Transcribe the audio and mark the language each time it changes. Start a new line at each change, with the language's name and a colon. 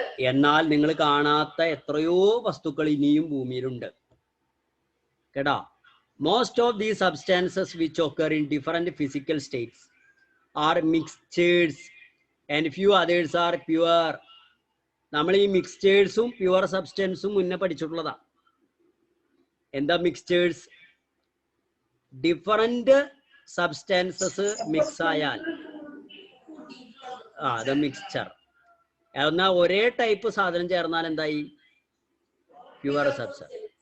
Malayalam: എന്നാൽ നിങ്ങൾ കാണാത്ത എത്രയോ വസ്തുക്കൾ ഇനിയും ഭൂമിയിലുണ്ട് കേട്ടാ.
English: Most of these substances which occur in different physical states are mixtures and few others are pure.
Malayalam: നമ്മൾ ഈ മിക്സ്ചേഴ്സും പ്യുവർ സബ്സ്റ്റൻസും മുന്നേ പഠിച്ചിട്ടുള്ളതാ. എന്താ മിക്സ്ചേഴ്സ്? ഡിഫറന്റ് സബ്സ്റ്റാൻസസ് മിക്സ് ആയാൽ അത് മിക്സ്ചർ. എന്നാൽ ഒരേ ടൈപ്പ് സാധനം ചേർന്നാൽ എന്തായി? Pure substance.